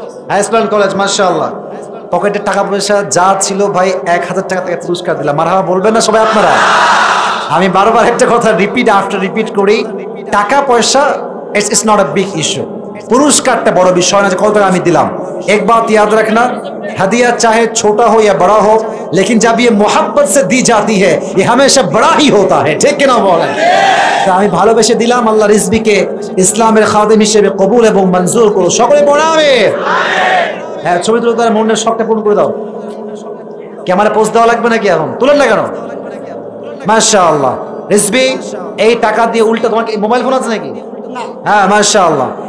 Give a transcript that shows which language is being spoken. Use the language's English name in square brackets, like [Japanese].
[Bangla] High school college, মাশাআল্লাহ। পকেটে টাকা পয়সা যা ছিল ভাই 1000 টাকা থেকে পুরস্কার দিলাম। মারহাবা বলবেন না সবাই আপনারা? আমি বারবার একটা কথা রিপিট আফটার রিপিট করি, টাকা পয়সা [English] It's not a big issue. [Bangla] পুরস্কারটা বড় বিষয় না যে কত টাকা আমি দিলাম। [Hindi] एक बात याद रखना, हदिया चाहे छोटा हो या बड़ा हो, लेकिन जब ये मोहब्बत से दी जाती है ये हमेशा बड़ा ही होता है, ठीक ना बोलें? [Bangla] তা আমি ভালোবেসে দিলাম। আল্লাহ রিজবিকে ইসলামের খাদেম হিসেবে কবুল এবং মঞ্জুর করো। সকলে পড়ে আমিন। হ্যাঁ, ছবি তুলে তার মনের শখটা পূরণ করে দাও। ক্যামেরা পোজ দেওয়া লাগবে নাকি? এখন তুলেন না কেন? মাশাআল্লাহ। রিজবি, এই টাকা দিয়ে উল্টা, তোমার মোবাইল ফোন আছে নাকি? হ্যাঁ, মাশাআল্লাহ।